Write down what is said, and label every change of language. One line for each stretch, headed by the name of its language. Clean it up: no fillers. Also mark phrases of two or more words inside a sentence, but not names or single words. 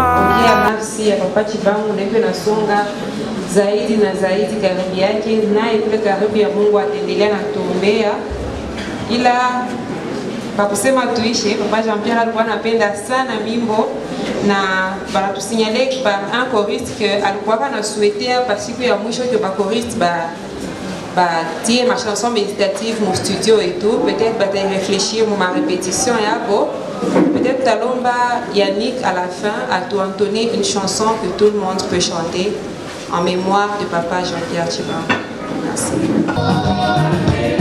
Swahili: Nafsi ya Papa Chibangu ndio nasonga zaidi na zaidi karibu yake, naye kule karibu ya Mungu atendelea na kutuombea. Ila kwa kusema tuishe, Papa Jean-Pierre alikuwa anapenda sana mimbo na banatusignale
French: par un choriste que
Swahili: alikuwa anasouhaiter
French: par
Swahili: siku ya mwisho
French: que ba choriste tie ma chanson méditative mon studio et tout, peut-être bata réfléchir ma répétition yako, peut-être talomba Yannick à la fin à tout entonner une chanson que tout le monde peut chanter en mémoire de Papa Jean-Pierre Chibangu. Merci.